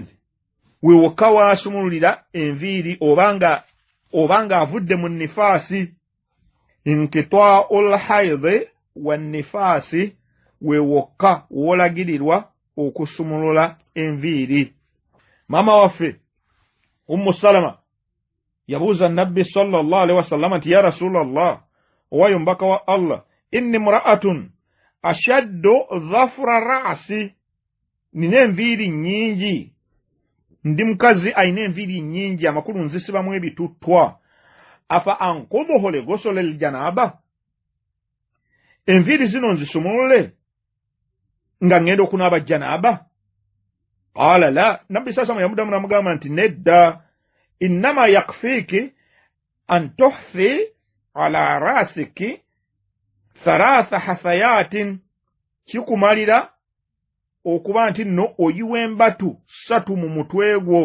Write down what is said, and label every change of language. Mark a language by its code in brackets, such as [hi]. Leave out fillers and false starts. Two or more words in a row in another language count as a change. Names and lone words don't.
[lg] We wokka waasumululira enviiri obanga avudde mu nifaasi. [ar] انقطاع الحيض والنفاس, [lg] we wokka wolagirirwa okusumulula enviiri. Mama waffe Ummu Salama yabuuza Nabbi [ar] صلى الله عليه وسلم [lg] nti [ar] يا رسول الله, [lg] owayo mbaka wa Allah, [ar] إني امرأة أشد ضفر رأسي, [lg] nina enviiri nnyingi, ndi mukazi ayina enviiri nnyingi, amakulu nzisibamu ebituttwa. [ar] أفأنقضه لغسل الجنابة, [lg] enviiri zino nzisumulule nga ngenda okunaaba janaba? [ar] قال لا, [lg] Nabbi sasa yamudamu namugamba nti nedda, [ar] إنما يكفيك أن تحثي على رأسك 3 حثيات, [lg] kikumalira okuba nti nno oyiwa embatu 3 mu mutwe gwo.